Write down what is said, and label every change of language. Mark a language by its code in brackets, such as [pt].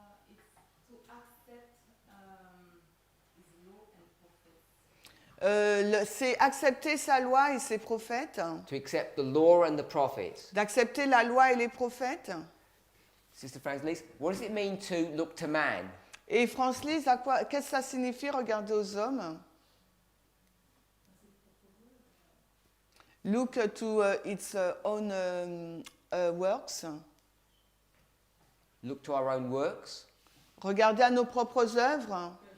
[en] It's to accept his law and prophets. [fr] C'est accepter sa loi et ses prophètes, [en] To accept the law and the prophets. [fr] d'accepter la loi et les prophètes. [en] Sister Francis, what does it mean to look to man? [fr] Et Franz-Lise, qu'est-ce que ça signifie regarder aux hommes? [en] Look to its own works. Look to our own works. [fr] Regarder à nos propres œuvres.